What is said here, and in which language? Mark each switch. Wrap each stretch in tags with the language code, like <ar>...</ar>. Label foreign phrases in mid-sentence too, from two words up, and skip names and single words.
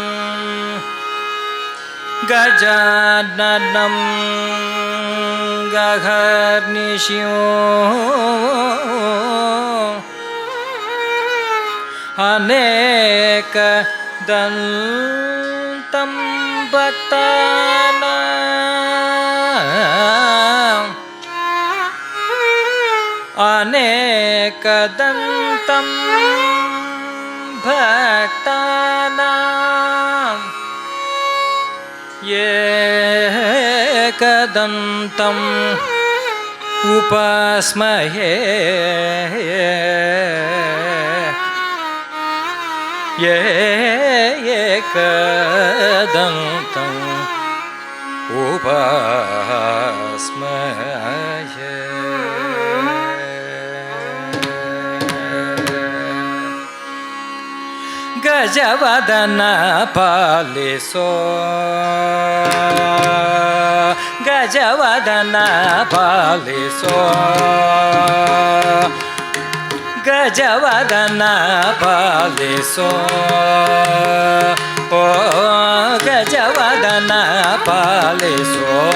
<sa>ಗಜಾನನಂ ಗಹರ್ನಿಶಿಯೋ ಅನೇಕ ದಂತಂ ಭಕ್ತಾನಾಂ ಅನೇಕದಂತಂ ಭಕ್ತಾನಾಂ एकदन्तम् उपास्महे एकदन्तम् उपास्महे</sa> <kn>ಗಜವದನ ಪಾಲಿಸೋ ಗಜವದನ ಪಾಲಿಸೋ ಗಜವದನ ಪಾಲಿಸೋ ಓ ಗಜವದನ ಪಾಲಿಸೋ</kn>